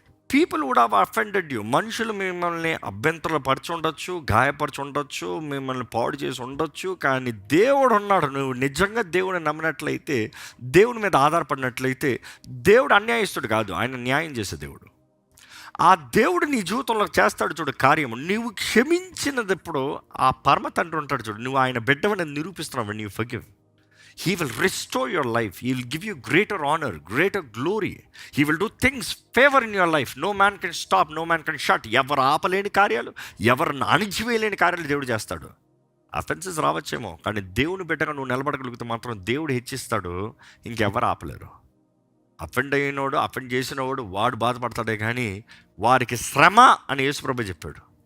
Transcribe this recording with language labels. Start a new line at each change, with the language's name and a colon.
English: People would have offended you.
Telugu: మనుషులు మిమ్మల్ని అభ్యంతరాలు పరిచి ఉండొచ్చు, గాయపరిచి ఉండొచ్చు, మిమ్మల్ని పాడు చేసి ఉండొచ్చు, కానీ దేవుడు ఉన్నాడు. నువ్వు నిజంగా దేవుని నమ్మినట్లయితే, దేవుని మీద ఆధారపడినట్లయితే, దేవుడు అన్యాయస్తుడు కాదు, ఆయన న్యాయం చేసే దేవుడు. ఆ దేవుడు నీ జీవితంలో చేస్తాడు చూడు కార్యము. నువ్వు క్షమించినప్పుడు ఆ పరమ తండ్రి ఉంటాడు చూడు, నువ్వు ఆయన బిడ్డవని నిరూపిస్తున్నావు.
English: when you forgive, he will restore your life, he will give you greater honor, greater glory, he will do things favor in your life. No man can stop, no man can shut.
Telugu: ఎవరు ఆపలేని కార్యాలు, ఎవరు అణిచివేయలేని కార్యాలు దేవుడు చేస్తాడు. Offences రావచ్చేమో, కానీ దేవుని బిడ్డగా నువ్వు నిలబడగలిగితే మాత్రం దేవుడు హెచ్చిస్తాడు, ఇంకెవరు ఆపలేరు. అఫెండ్ అయినోడు, అఫెండ్ చేసినవాడు వాడు బాధపడతాడే, కానీ వారికి శ్రమ అని యేసుప్రభు చెప్పాడు.